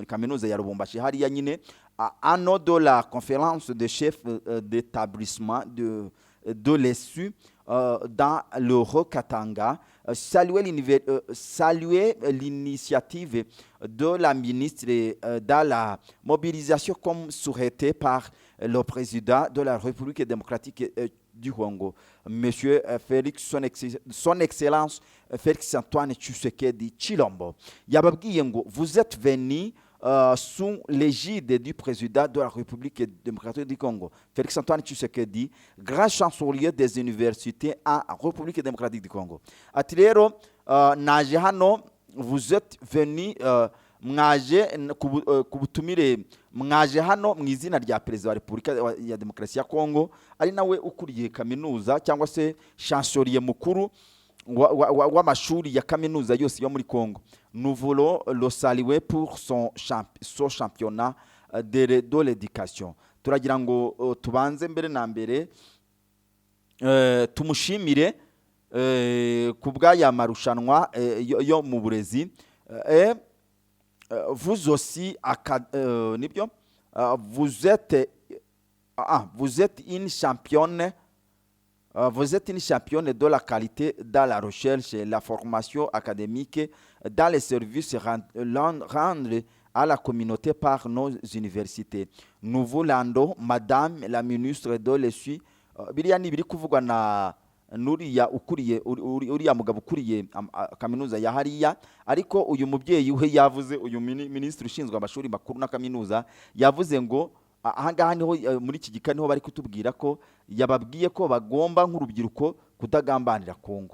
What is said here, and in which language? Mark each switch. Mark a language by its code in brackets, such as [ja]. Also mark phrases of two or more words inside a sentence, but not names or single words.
[fr] anneau de la conférence des chefs d'établissement de l'ESU dans le Haut-Katanga, saluer l'initiative de la ministre dans la mobilisation comme souhaité par le président de la République démocratique du Congo, Monsieur Félix, son Excellence Félix Antoine Tshisekedi Tshilombo. [rw] Yababwiye ngo [fr] vous êtes venus sous l'égide du président de la République démocratique du Congo, Félix Antoine Tshisekedi, grand chancelier des universités en République démocratique du Congo. [rw] Ati rero naje hano, [fr] vous êtes venu [rw] mwaje ku butumire mwaje hano mu izina rya perezida wa Repubulika ya Demokarasi ya Congo, ari nawe ukuriye kaminuza cyangwa se chancelier mukuru w'amashuri ya kaminuza yose yo muri Congo. [fr] Nous voulons le saluer pour son championnat de l'éducation. [rw] Turagira ngo tubanze mbere na mbere tumushimire ku bw'aya marushanwa yo mu burezi. [fr] Vous aussi nibyo vous êtes une championne. Vous êtes une championne de la qualité dans la recherche et la formation académique dans les services rendus à la communauté par nos universités. Nous voulons, Madame la ministre de l'ESU, [rw] biriya ni biri kuvugwa na nuriya ukuriye uriya mugabo ukuriye kaminuza ya hariya, ariko uyu mubyeyi we yavuze, uyu ministre ushinzwe amashuri makuru na kaminuza yavuze ngo ahangaha niho muri iki gika niho bari kutubwira ko yababwiye ko bagomba nk'urubyiruko kudagambanira Kongo.